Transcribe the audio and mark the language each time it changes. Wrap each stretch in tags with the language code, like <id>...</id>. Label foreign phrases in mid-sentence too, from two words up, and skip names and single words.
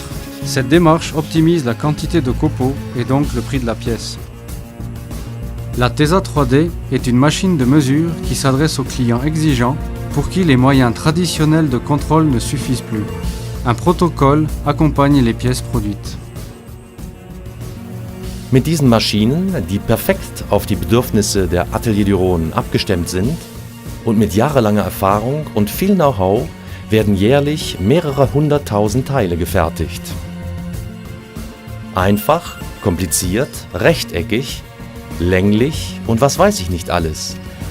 <fr>Cette démarche optimise la quantité de copeaux et donc le prix de la pièce. La TESA 3D est une machine de mesure qui s'adresse aux clients exigeants pour qui les moyens traditionnels de contrôle ne suffisent plus. Un protocole accompagne les pièces produites.</fr> <de>Mit diesen Maschinen, die perfekt auf die Bedürfnisse der Atelier du Rhône abgestimmt sind und mit jahrelanger Erfahrung und viel Know-how werden jährlich mehrere 100.000 Teile gefertigt. Einfach, kompliziert, rechteckig, länglich und was weiß ich nicht alles.</de>